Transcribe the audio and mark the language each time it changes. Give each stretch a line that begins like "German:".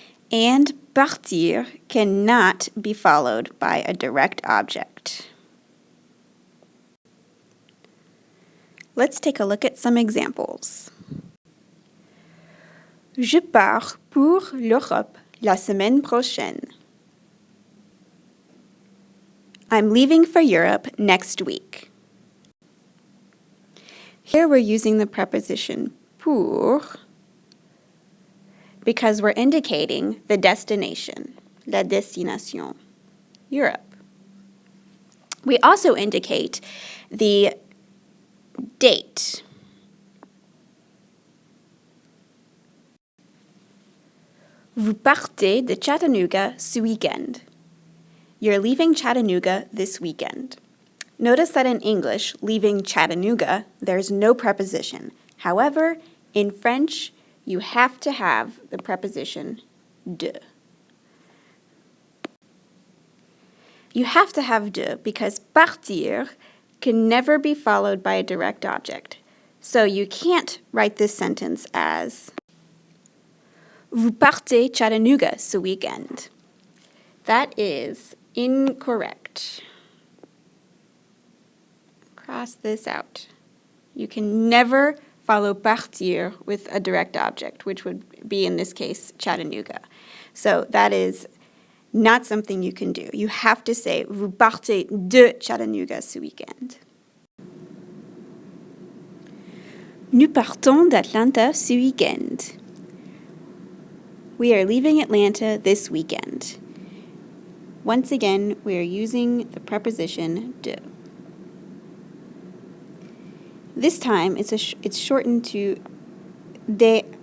English: And partir cannot be followed by a direct object. Let's take a look at some examples.
French: Je pars pour l'Europe la semaine prochaine.
English: I'm leaving for Europe next week. Here we're using the preposition pour because we're indicating the destination,
French: la destination,
English: Europe. We also indicate the date.
French: Vous partez de Chattanooga ce weekend.
English: You're leaving Chattanooga this weekend. Notice that in English, leaving Chattanooga, there's no preposition. However, in French, you have to have the preposition de. You have to have de because partir can never be followed by a direct object. So you can't write this sentence as
French: Vous partez Chattanooga ce weekend.
English: That is incorrect. Cross this out. You can never follow partir with a direct object, which would be, in this case, Chattanooga. So that is not something you can do. You have to say,
French: vous partez de Chattanooga ce weekend. Nous partons d'Atlanta ce weekend.
English: We are leaving Atlanta this weekend. Once again, we are using the preposition de. This time, it's shortened to de